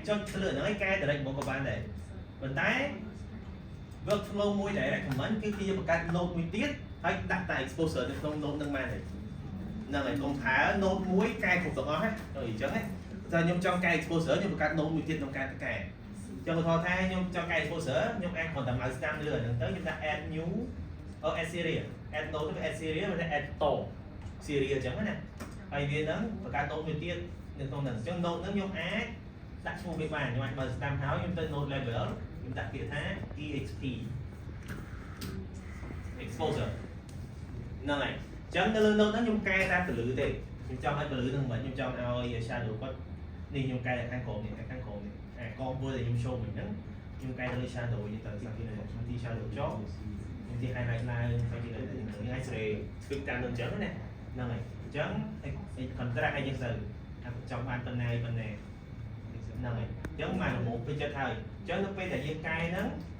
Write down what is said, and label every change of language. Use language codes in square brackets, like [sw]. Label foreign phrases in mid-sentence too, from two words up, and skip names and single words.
[km] ចុចទៅលើហ្នឹងហើយកែ direct មកក៏បានដែរប៉ុន្តែ workflow មួយដែល recommend គឺយើងបង្កើត node មួយទៀតហើយដាក់តែ exposure នៅក្នុង node ហ្នឹងបាន ទេហ្នឹងហើយកុំថា node មួយកែគ្រប់ទាំងអស់ហ្នឹងអញ្ចឹងណាតែខ្ញុំចង់កែ exposure ខ្ញុំបង្កើត node មួយទៀតក្នុងការកែចង់ឧទាហរណ៍ថាខ្ញុំចង់កែ exposure ខ្ញុំអាចគ្រាន់តែ mouse តាមលើហ្នឹងទៅខ្ញុំដាក់ [en] add new add series add node [km] ទៅ [en] add series [km] ឬ [en] add to series [km] អញ្ចឹងណាហើយវាហ្នឹងបង្កើត node មួយទៀតនៅក្នុងហ្នឹងអញ្ចឹង node ហ្នឹងខ្ញុំអាចដាក់ឈ្មោះវាបានខ្ញុំអាច mouse តាមហើយខ្ញុំទៅ [en] node level [km] ខ្ញុំដាក់ពាក្យថា exp exposure ហ្នឹងហើយអញ្ចឹងនៅលើ node ហ្នឹងខ្ញុំកែតែពន្លឺទេខ្ញុំចង់ឲ្យពន្លឺហ្នឹងមិនខ្ញុំចង់ឲ្យ shadow គាត់នេះខ្ញុំកែខាងក្រោមនេះខាងក្រោមនេះកងមួយដែលខ្ញុំ show វិញហ្នឹងខ្ញុំកែទៅលើ shadow វិញទៅសាពីនៅខ្ញុំទី shadow ចុះខ្ញុំទី highlight ឡើងហើយទីខ្ញុំអាច tweak តាមនឹងអញ្ចឹងណាហ្នឹងហើយអញ្ចឹង contrast អីចឹងទៅថាចង់បានប៉ុណ្ណាហ្នឹងហើយអញ្ចឹងមកមកពេញចិត្តហើយអញ្ចឹងនៅពេលដែលយើងកែហ្នឹង